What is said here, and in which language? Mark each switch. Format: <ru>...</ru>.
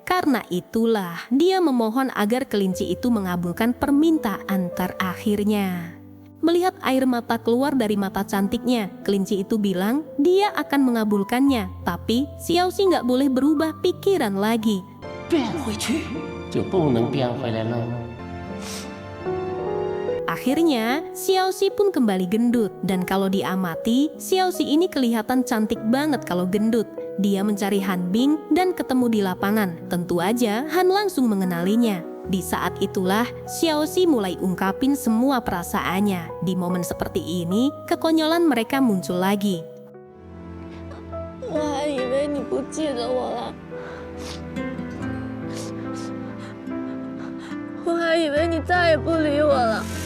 <id>Karena itulah dia memohon agar kelinci itu mengabulkan permintaan terakhirnya. Melihat air mata keluar dari mata cantiknya, kelinci itu bilang dia akan mengabulkannya. Tapi Xiaoxi nggak boleh berubah pikiran lagi.</id> <zh>变回去就不能变回来了。</zh> <id>Akhirnya, Xiaoxi pun kembali gendut. Dan kalau diamati, Xiaoxi ini kelihatan cantik banget kalau gendut. Dia mencari Han Bing dan ketemu di lapangan. Tentu aja, Han langsung mengenalinya. Di saat itulah, Xiaoxi mulai ungkapin semua perasaannya. Di momen seperti ini, kekonyolan mereka muncul lagi.</id> <zh>我还以为你不记得我了，我还以为你再也不理我了。</zh>